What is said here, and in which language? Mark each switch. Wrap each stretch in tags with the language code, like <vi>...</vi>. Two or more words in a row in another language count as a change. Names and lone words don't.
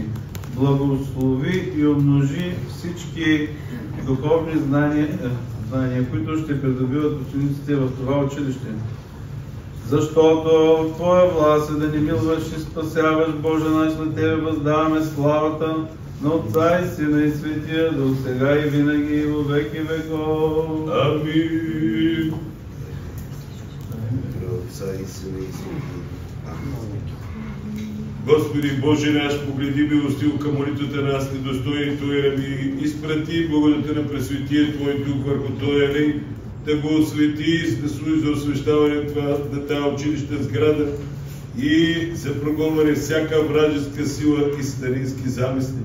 <bg>Благослови и умножи всички духовни знания, които ще придобиват учениците в това училище. Защото в Твоя власт е да ни милваш и спасяваш, Боже наш, на Тебе въздаваме славата на Отца и Сина и Светия Дух, сега и винаги и</bg> <cu>во веки веков.</cu> <bg>Амин. Господи Боже наш, погледи милостиво към молитвата на нас, недостойни Твои раби, изпрати благодата на Пресветия Твой Дух върху този елей, да го освети и да служи за освещаване на тази училищна сграда и за прогонване всяка вражеска сила и сатанински замисли.</bg>